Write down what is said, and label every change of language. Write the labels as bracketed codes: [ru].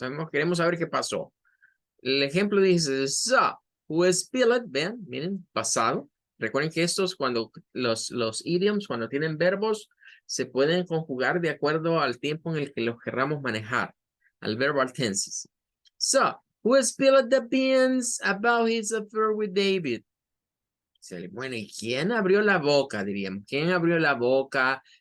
[es] Queremos saber qué pasó. El ejemplo dice, [en] so, who spilled, [es] vean, miren, pasado. Recuerden que estos, cuando los idioms, cuando tienen verbos, se pueden conjugar de acuerdo al tiempo en el que los querramos manejar, al verbal tenses. [en] So, who spilled the beans about his affair with David? [es] Bueno, ¿y quién abrió la boca, diríamos? ¿Quién abrió la boca?